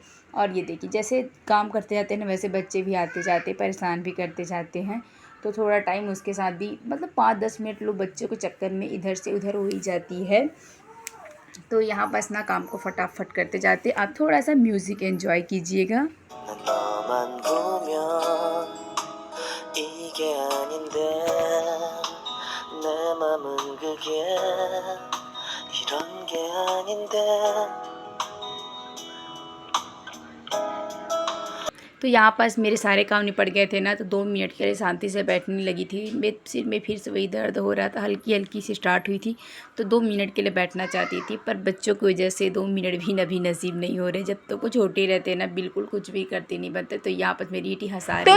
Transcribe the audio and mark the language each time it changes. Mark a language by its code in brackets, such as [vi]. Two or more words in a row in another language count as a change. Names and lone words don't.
[hi] और ये देखिए, जैसे काम करते जाते हैं ना, वैसे बच्चे भी आते जाते परेशान भी करते जाते हैं। तो थोड़ा टाइम उसके साथ भी, मतलब 5-10 मिनट लोग बच्चों के चक्कर में इधर से उधर हो ही जाती है। तो यहाँ बस ना काम को फटाफट करते जाते, आप थोड़ा सा [en] music enjoy [hi] कीजिएगा। [ko] 너만 보면 이게 아닌데 내 맘은 그게 이런 게 아닌데। [hi] तो यहाँ पास मेरे सारे काम निपट गए थे ना, तो 2 मिनट के लिए शांति से बैठने लगी थी। मेरे सिर में फिर से वही दर्द हो रहा था, हल्की हल्की सी स्टार्ट हुई थी, तो 2 मिनट के लिए बैठना चाहती थी, पर बच्चों की वजह से 2 मिनट भी नसीब नहीं हो रहे। जब तक वो छोटे रहते हैं ना, बिल्कुल कुछ भी करते नहीं बनते। तो यहाँ पर मेरी बेटी हंसा रही थी।